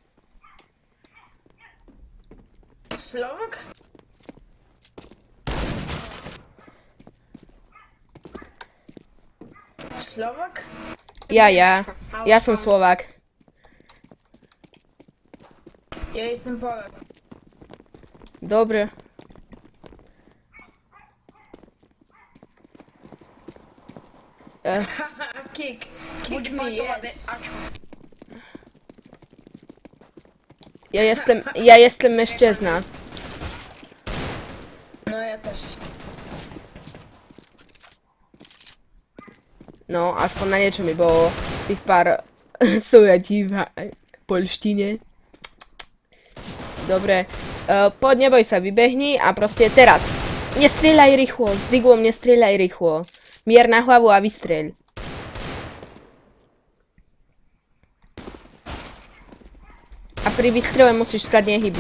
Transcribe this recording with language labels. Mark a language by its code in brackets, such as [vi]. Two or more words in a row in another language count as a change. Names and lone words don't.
[en] Slovak? Slovak? [sk] Ja som Slovák. [pl] Ja jestem Polak. [sk] Dobre. [en] Kick me, yes. [pl] Ja jestem mężczyzna. No ja też. No, [sk] aspoň na niečo mi bolo tých pár sújatí v poľštine. Dobre, poď, neboj sa, vybehni a proste teraz. Nestrieľaj rýchlo, s Diglom nestrieľaj rýchlo. Mier na hlavu a vystreľ. A pri vystrele musíš stať nehybne.